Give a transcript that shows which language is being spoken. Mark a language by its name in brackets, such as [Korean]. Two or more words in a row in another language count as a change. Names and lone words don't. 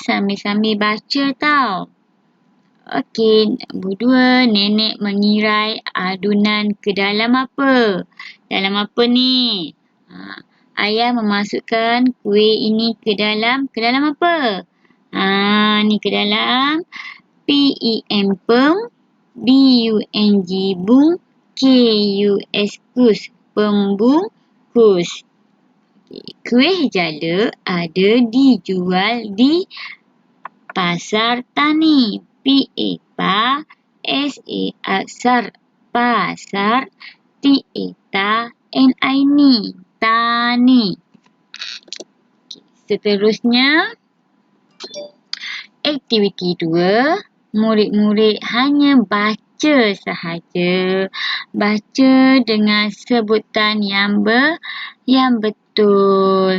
[Malay] Sambil-sambil baca tau. Okey, nombor 2, nenek mengirai adunan ke dalam apa? Dalam apa ni? Ayah memasukkan kuih ini ke dalam apa? Ni ke dalam P-E-M pem, B-U-N-G bung, K-U-S kus, pembungkus. Kuih jala ada dijual di pasar tani. P-A-Pa S-A-R pasar T-A-Ta N-I-N tani. Seterusnya, aktiviti 2. Murid-murid hanya baca sahaja. Baca dengan sebutan yang betul.